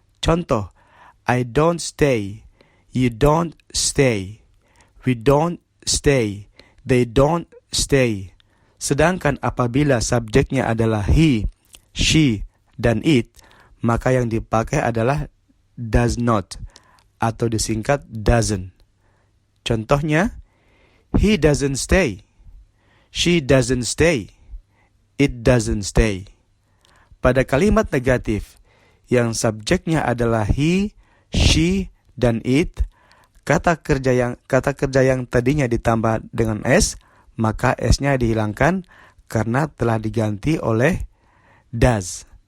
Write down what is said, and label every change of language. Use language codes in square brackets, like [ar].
[id] Contoh, [en] I don't stay, you don't stay, we don't stay, they don't stay. [id] Sedangkan apabila subjeknya adalah he, she, dan it, maka yang dipakai adalah does not atau disingkat doesn't. Contohnya, [en] he doesn't stay, she doesn't stay, it doesn't stay. [id] Pada kalimat negatif yang subjeknya adalah he, she, dan it, kata kerja yang tadinya ditambah dengan s, maka s-nya dihilangkan karena telah diganti oleh does.